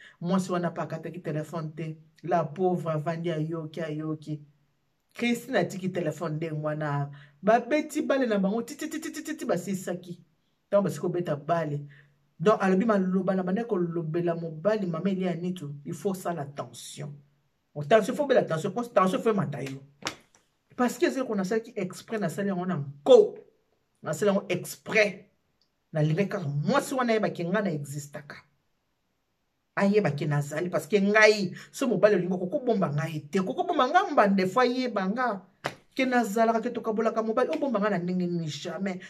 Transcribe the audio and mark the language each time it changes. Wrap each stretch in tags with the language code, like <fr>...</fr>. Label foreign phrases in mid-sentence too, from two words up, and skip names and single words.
<ln>Mwasi wana pa akataki telefone te.</ln> <fr>La pauvre</fr> <ln>avandi ayoki, ayoki. Christine atiki telefone ndenge wana. Babeti bale na bango, ti, ti, ti, ti, ti, ti, ti, basilisaki. Ntango basili kobeta bale. Donc, alobi maloba na bandeko kolobela mobali, mama Eliane tu,</ln> <fr>il faut</fr> <ln>sala attention. Attention, faut bela attention,</ln> <fr>parce que attention,</fr> <ln>faut mata yo. Parce que ezali ko nasalaki exprès, nasali yango na nko. Nasali yango exprès. Nalingaki kaka mwasi wana ayebaki nga na existaka. Ayebaki nazali,</ln> <fr>parce que</fr> <ln>ngai, so mobali olingi koko bomba ngai te. Koko bomba nga mbande fo ayeba nga. Ke nazalaka, ke tokabolaka mobali, obomba nga na ndenge nini jamais.</ln>